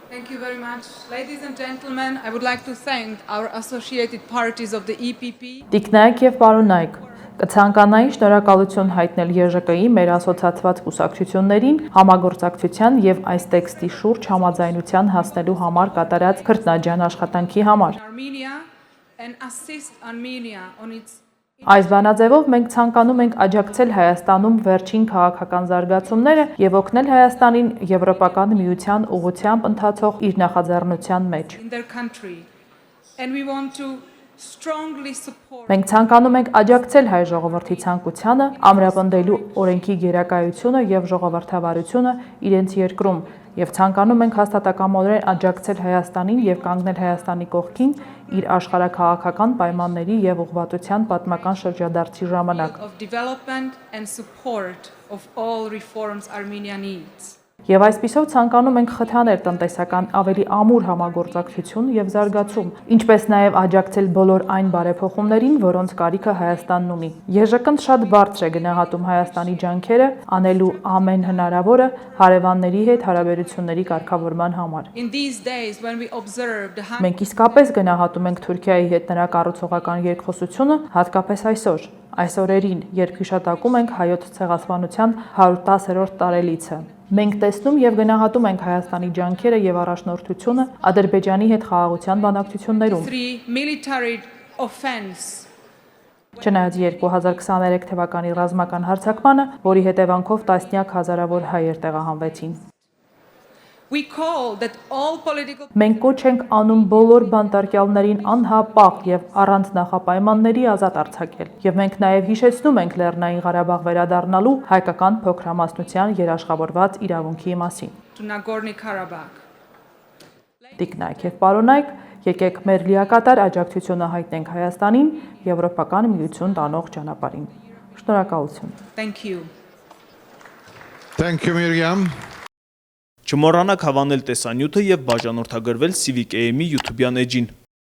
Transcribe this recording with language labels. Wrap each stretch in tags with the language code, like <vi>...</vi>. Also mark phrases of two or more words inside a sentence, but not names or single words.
<en>Thank you very much. Ladies and gentlemen, I would like to thank our associated parties of the EPP.</en> <hy>Տիկնայք եւ պարոնայք, կցանկանայի շնորհակալություն հայտնել ԵԺԿ-ի մեր ասոցիացված կուսակցություններին համագործակցության եւ այս տեքստի շուրջ համաձայնության հասնելու համար կատարած քրտնաջան աշխատանքի համար։</hy> <en>Armenia and assist Armenia on its</en> <hy>Այս բանաձևով մենք ցանկանում ենք աջակցել Հայաստանում վերջին քաղաքական զարգացումները եւ օգնել Հայաստանին Եվրոպական միության ուղղությամբ ընթացող իր նախաձեռնության մեջ։</hy> <en>in their country, and we want to strongly support</en> <hy>Մենք ցանկանում ենք աջակցել հայ ժողովրդի ցանկությանը ամրապնդելու օրենքի գերակայությունը եւ ժողովրդավարությունը իրենց երկրում եւ ցանկանում ենք հաստատակամորեն աջակցել Հայաստանին եւ կանգնել Հայաստանի կողքին իր աշխարհաքաղաքական պայմանների եւ ուղղվածության պատմական շրջադարձի ժամանակ։</hy> <en>of development and support of all reforms Armenia needs.</en> <hy>Եվ այսպիսով ցանկանում ենք խթանել տնտեսական ավելի ամուր համագործակցություն եւ զարգացում, ինչպես նաեւ աջակցել բոլոր այն բարեփոխումներին, որոնց կարիքը Հայաստանն ունի։ ԵԺԿ-ն շատ բարձր է գնահատում Հայաստանի ջանքերը անելու ամեն հնարավորը հարևանների հետ հարաբերությունների կարգավորման համար։</hy> <en>In these days when we observe the</en> <hy>Մենք իսկապես գնահատում ենք Թուրքիայի հետ նրա կառուցողական երկխոսությունը, հատկապես այսօր։ Այս օրերին, երբ հիշատակում ենք հայոց ցեղասպանության 110-րդ տարելիցը։ Մենք տեսնում եւ գնահատում ենք Հայաստանի ջանքերը եւ առաջնորդությունը Ադրբեջանի հետ խաղաղության բանակցություններում։</hy> <en>three military offense</en> <hy>Չնայած 2023 թվականի ռազմական հարձակմանը, որի հետևանքով տասնյակ հազարավոր հայեր տեղահանվեցին։</hy> <en>we call that all political</en> <hy>Մենք կոչ ենք անում բոլոր բանտարկյալներին անհապաղ եւ առանց նախապայմանների ազատ արձակել։ Եվ մենք նաեւ հիշեցնում ենք Լեռնային Ղարաբաղ վերադառնալու հայկական փոքրամասնության երաշխավորված իրավունքի մասին։</hy> <en>to Nagorno-Karabakh.</en> <hy>Տիկնայք եւ պարոնայք, եկեք մեր լիակատար աջակցությունը հայտնենք Հայաստանին Եվրոպական միություն տանող ճանապարհին։ Շնորհակալություն։</hy> <en>Thank you. Thank you, Miriam.</en> <hy>Չմոռանաք հավանել տեսանյութը եւ բաժանորդագրվել Civic AM-ի YouTube-յան էջին։</hy>